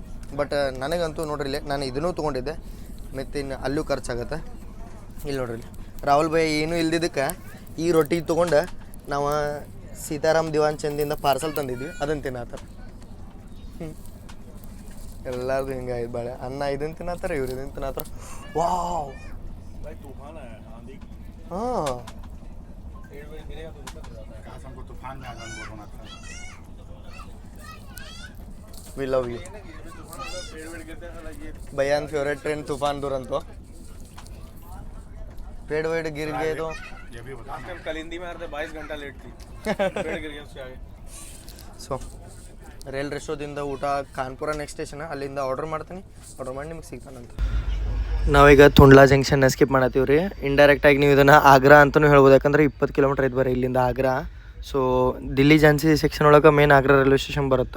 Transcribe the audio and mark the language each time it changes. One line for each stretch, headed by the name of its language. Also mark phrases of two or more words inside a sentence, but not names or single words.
Kannada: ಬಟ್ ನನಗಂತೂ ನೋಡ್ರಿ ನಾನು ಇದನ್ನೂ ತೊಗೊಂಡಿದ್ದೆ ಮತ್ತು ಇನ್ನು ಅಲ್ಲೂ ಖರ್ಚಾಗತ್ತೆ. ಇಲ್ಲಿ ನೋಡ್ರಿ ರಾಹುಲ್ ಭಾಯ್ ಏನೂ ಇಲ್ದಿದ್ದಕ್ಕೆ ಈ ರೊಟ್ಟಿ ತೊಗೊಂಡು ನಾವು ಸೀತಾರಾಮ್ ದಿವಾನ್ ಚಂದಿಂದ ಪಾರ್ಸಲ್ ತಂದಿದ್ವಿ ಅದನ್ನು ತಿನ್ನತ್ತಾರ. ಎಲ್ಲರದು ಹಿಂಗೆ ಆಯ್ತು ಬಾಳೆ. ಅನ್ನ ಇದನ್ನು ತಿನ್ನತ್ತಾರ ಇವ್ರು ಇದನ್ನು ತಿನ್ನತ್ತಾರ.
Hindi: ವಾವ್ हाँ तूफान में आगन बोल रहा था
English: we love you
Hindi: भैया
English: favorite train
Hindi: तूफान दुरंतो पेड़ वेड़ गिर गए तो ये भी बता कलिंदी में 22 घंटा लेट थी पेड़ गिर गया उससे आगे.
Kannada: ಸೊ ರೈಲ್ ರೆಸ್ಟೋದಿಂದ ಊಟ ಖಾನ್ಪುರ
English: next station
Kannada: ಅಲ್ಲಿಂದ ಆರ್ಡರ್ ಮಾಡಿ ನಿಮ್ಗೆ ಸಿಗ್ತಾನಂತ. ನಾವೀಗ ತುಂಡ್ಲಾ ಜಂಕ್ಷನ್ನ ಸ್ಕಿಪ್ ಮಾಡತ್ತೀವಿ ರೀ. ಇಂಡೈರೆಕ್ಟಾಗಿ ನೀವು ಇದನ್ನು ಆಗ್ರಾ ಅಂತಲೂ ಹೇಳ್ಬೋದು. ಯಾಕಂದ್ರೆ 20 ಕಿಲೋಮೀಟ್ರ್ ಐತೆ ಬರೀ ಇಲ್ಲಿಂದ ಆಗ್ರಾ. ಸೊ ದಿಲ್ಲಿ ಝಾನ್ಸಿ ಸೆಕ್ಷನ್ ಒಳಗೆ ಮೇನ್ ಆಗ್ರಾ
English: railway station
Kannada: ಬರುತ್ತೆ.